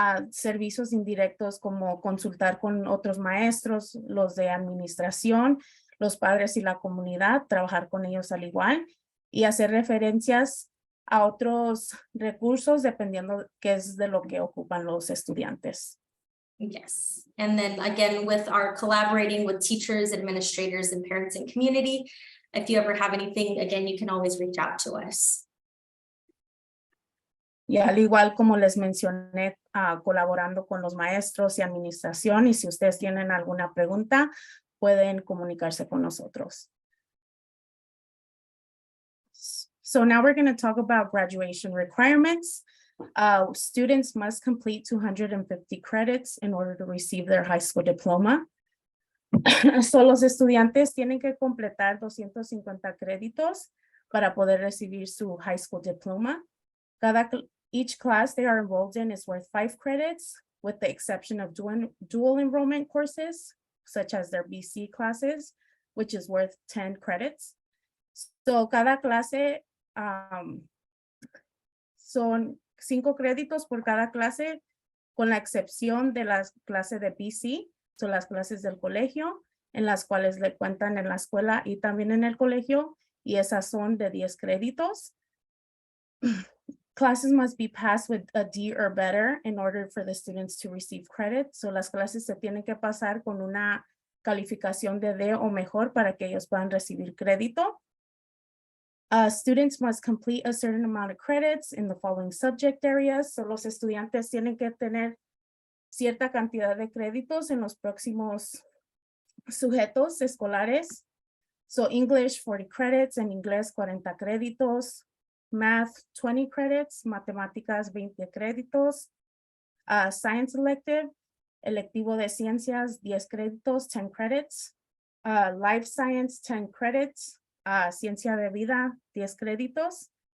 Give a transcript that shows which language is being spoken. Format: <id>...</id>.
<es>Servicios indirectos como consultar con otros maestros, los de administración, los padres y la comunidad, trabajar con ellos al igual y hacer referencias a otros recursos dependiendo qué es de lo que ocupan los estudiantes.</es> <en>Yes, and then again, with our collaborating with teachers, administrators, and parents and community, if you ever have anything, again, you can always reach out to us.</en> <es>Y al igual como les mencioné, colaborando con los maestros y administración, y si ustedes tienen alguna pregunta, pueden comunicarse con nosotros.</es> <en>So now we're going to talk about graduation requirements. Students must complete 250 credits in order to receive their high school diploma.</en> <es>So los estudiantes tienen que completar 250 créditos para poder recibir su high school diploma.</es> <en>Each class they are enrolled in is worth 5 credits, with the exception of dual enrollment courses, such as their BC classes, which is worth 10 credits.</en> <es>So cada clase son 5 créditos por cada clase, con la excepción de las clases de BC, son las clases del colegio, en las cuales le cuentan en la escuela y también en el colegio, y esas son de 10 créditos.</es> <en>Classes must be passed with a D or better in order for the students to receive credit.</en> <es>So las clases se tienen que pasar con una calificación de D o mejor para que ellos puedan recibir crédito.</es> <en>Students must complete a certain amount of credits in the following subject areas.</en> <es>So los estudiantes tienen que tener cierta cantidad de créditos en los próximos sujetos escolares.</es> <en>So English 40 credits,</en> <es>en inglés 40 créditos,</es> <en>math 20 credits,</en> <es>matemáticas 20 créditos,</es> <en>science elective,</en> <es>electivo de ciencias 10 créditos,</es> <en>10 credits, life science 10 credits,</en> <es>ciencia de vida 10 créditos,</es>